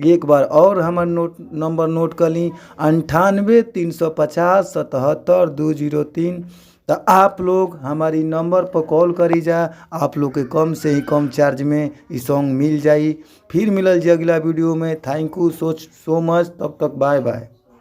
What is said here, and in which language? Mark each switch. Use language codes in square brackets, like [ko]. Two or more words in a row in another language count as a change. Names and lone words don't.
[bho] एक बार और हमार नंबर नोट कर ली, 98-350 77-203। तो आप लोग हमारी नंबर पर कॉल करी जा, आप लोग के कम से ही कम चार्ज में ये सॉन्ग मिल जाई। फिर मिलल जी अगला वीडियो में। [en] Thank you so much. [bho] तब तक [en] bye bye.